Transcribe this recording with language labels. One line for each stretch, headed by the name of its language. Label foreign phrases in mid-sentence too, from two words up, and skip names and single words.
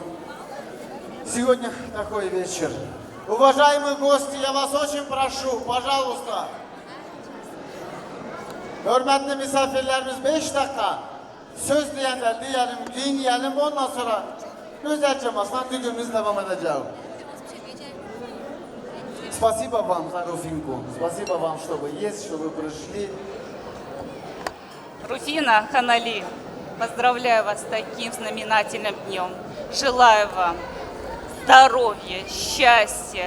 Russian: Сегодня такой вечер. Уважаемые гости, я вас очень прошу, пожалуйста.
Azerbaijani: Hörmətli misafirlərimiz 5 dakika söz deyəndə deyəlim, dinleyelim, ondan sonra güzel cəmasla düğünümüz devam edəcək.
Russian: Спасибо вам за Руфинку, спасибо вам, что вы есть, что вы пришли. Руфина Ханали, поздравляю вас с таким знаменательным днем. Желаю вам здоровья, счастья.